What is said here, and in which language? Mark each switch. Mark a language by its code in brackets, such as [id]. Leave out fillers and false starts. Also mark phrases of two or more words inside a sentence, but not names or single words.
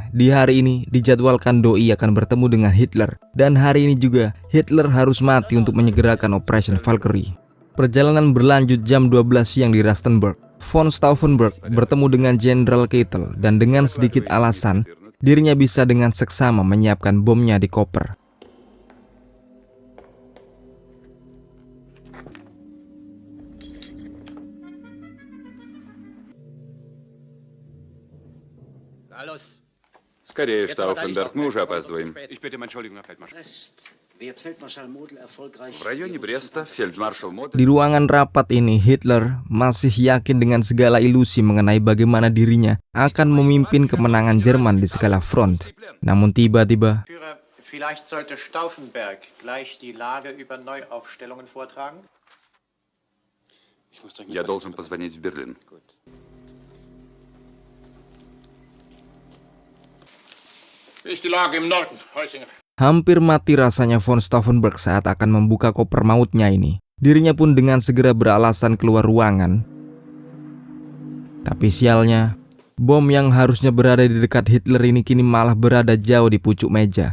[id] Di hari ini dijadwalkan Doi akan bertemu dengan Hitler, dan hari ini juga Hitler harus mati untuk menyegerakan Operation Valkyrie. Perjalanan berlanjut jam 12 siang di Rastenburg. Von Stauffenberg bertemu dengan Jenderal Keitel dan dengan sedikit alasan, dirinya bisa dengan seksama menyiapkan bomnya di koper. [ru] Скорее, Штауфенберг, мы уже опаздываем. В районе Бреста фельдмаршал Модель... [id] Di ruangan rapat ini, Hitler masih yakin dengan segala ilusi mengenai bagaimana dirinya akan memimpin kemenangan Jerman di segala front. Namun tiba-tiba, [de] Vielleicht sollte Stauffenberg gleich die Lage über Neuaufstellungen vortragen? [ru] Я должен позвонить в Берлин. [id] hampir mati rasanya von Stauffenberg saat akan membuka koper mautnya ini. Dirinya pun dengan segera beralasan keluar ruangan. Tapi sialnya, bom yang harusnya berada di dekat Hitler ini kini malah berada jauh di pucuk meja.